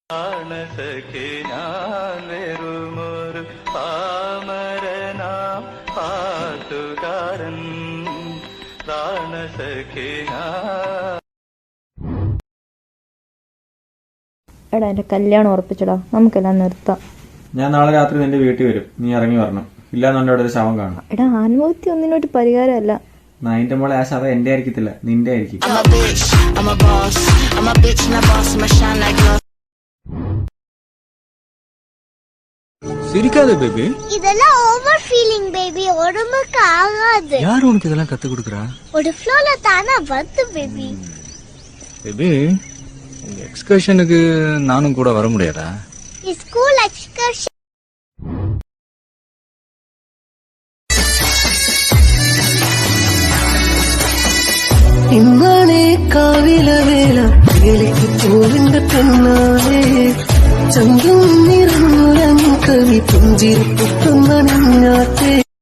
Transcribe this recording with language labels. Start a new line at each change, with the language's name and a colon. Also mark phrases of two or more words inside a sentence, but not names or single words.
Malayalam: എടാ എന്റെ കല്യാണം ഉറപ്പിച്ചടാ, നമുക്കെല്ലാം നിർത്താം. ഞാൻ നാളെ രാത്രി നിന്റെ വീട്ടിൽ വരും, നീ ഇറങ്ങി വരണം. ഇല്ലാന്നുണ്ടെ അവിടെ ഒരു ശവം കാണും. എടാ ആത്മഹത്യ ഒന്നിനൊരു പരിഹാരമല്ല. നായിന്റെ മോളെ ആ ശവ എന്റെ ആയിരിക്കത്തില്ല, നിന്റെ ആയിരിക്കും.
Tamil: சிரிக்காத பேபி. இதெல்லாம்
English: over feeling
Tamil: பேபி, உடம்புக்கு ஆகாது. யார் உனக்கு இதெல்லாம் கத்து கொடுக்கறா? ஒரு ஃப்ளோல தானா வந்து பேபி. பேபி, இந்த எக்ஸ்கர்ஷனுக்கு நானும் கூட வர முடியாதா? ஸ்கூல் எக்ஸ்கர்ஷன்.
Malayalam: ഇന്നാണേ കാവില വേല വേലയ്ക്ക് പോവിന്റെ പെണ്ണാളെ ചങ്കും നിറഞ്ഞുരം കവി പുഞ്ചിരിപ്പൊട്ടുന്നണിഞ്ഞാട്ടെ.